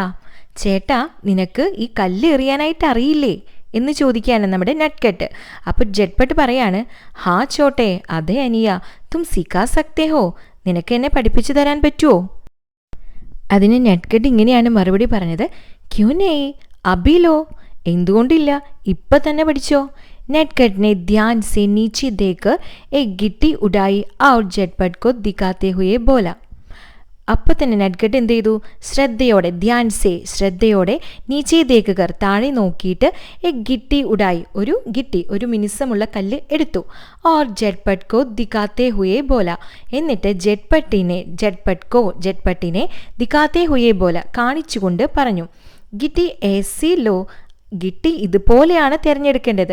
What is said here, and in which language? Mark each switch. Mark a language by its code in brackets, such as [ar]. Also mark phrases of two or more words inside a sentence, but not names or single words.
[ml] ചേട്ടാ, നിനക്ക് ഈ കല്ല് എറിയാനായിട്ട് അറിയില്ലേ എന്ന് ചോദിക്കുകയാണ് നമ്മുടെ നട്ട്കട്ട്. അപ്പോൾ ജറ്റ്പട്ട് പറയാണ്, [hi] हाँ छोटे, [ml] അതെ അനിയ, [hi] तुम सिखा सकते हो, [ml] നിനക്ക് എന്നെ പഠിപ്പിച്ചു തരാൻ പറ്റുമോ? അതിന് നട്ട്കട്ട് ഇങ്ങനെയാണ് മറുപടി പറഞ്ഞത്, [hi] क्यों नहीं अभी लो, [ml] എന്തുകൊണ്ടില്ല, ഇപ്പം തന്നെ പഠിച്ചോ. [hi] नटखट ने ध्यान से नीचे देखकर एक गिट्टी उड़ाई और झटपट को दिखाते हुए बोला. [ml] അപ്പോൾ തന്നെ നട്ട്കട്ട് എന്ത് ചെയ്തു? ശ്രദ്ധയോടെ, ശ്രദ്ധയോടെ [hi] नीचे देखकर, [ml] താഴെ നോക്കിയിട്ട് [hi] एक गिट्टी उड़ाई, [ml] ഒരു മിനുസമുള്ള കല്ല് എടുത്തു. [hi] और झटपट को दिखाते हुए बोला, [ml] എന്നിട്ട് ജറ്റ്പട്ടിനെ [hi] दिखाते हुए बोला, [ml] കാണിച്ചുകൊണ്ട് പറഞ്ഞു, [hi] गिट्टी ऐसी लो, [ml] ഗിട്ടി ഇതുപോലെയാണ് തിരഞ്ഞെടുക്കേണ്ടത്.